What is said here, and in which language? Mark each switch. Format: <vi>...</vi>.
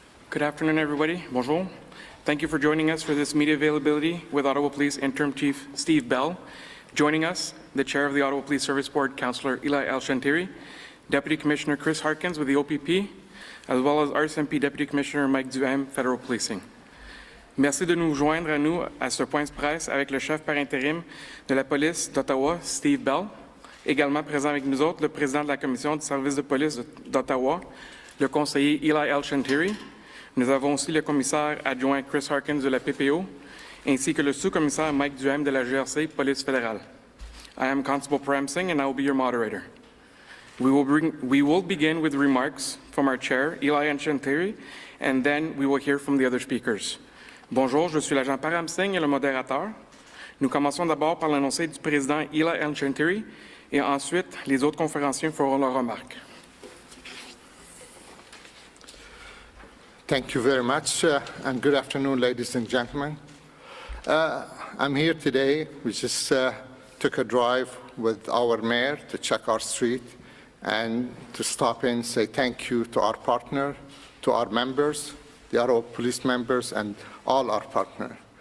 <en>Good afternoon, everybody.</en> <fr>Bonjour.</fr> <en>Thank you for joining us for this media availability with Ottawa Police Interim Chief Steve Bell. Joining us, the Chair of the Ottawa Police Service Board, Councillor Eli El-Shantiri, Deputy Commissioner Chris Harkins with the OPP, as well as RCMP Deputy Commissioner Mike Duhem, Federal Policing.</en> <fr>Merci de nous joindre à nous à ce point de presse avec le chef par intérim de la police d'Ottawa, Steve Bell. Également présent avec nous autres, le président de la commission du service de police d'Ottawa, le conseiller Eli El-Shantiri. Nous avons aussi le commissaire adjoint Chris Harkins de la PPO, ainsi que le sous-commissaire Mike Duhem de la GRC Police fédérale.</fr> <en>I am Constable Prem Singh and I will be your moderator. We will begin with remarks from our chair, Eli El-Shantiri, and then we will hear from the other speakers.</en> <fr>Bonjour, je suis l'agent Param Singh et le modérateur. Nous commençons d'abord par l'annoncé du président Eli El-Shantiri et ensuite les autres conférenciers feront leurs remarques.</fr> <en>Thank you very much, and good afternoon, ladies and gentlemen. I'm here today. We just took a drive with our mayor to check our street and to stop in and say thank you to our partner, to our members, the Ottawa police members, and all our partners.</en>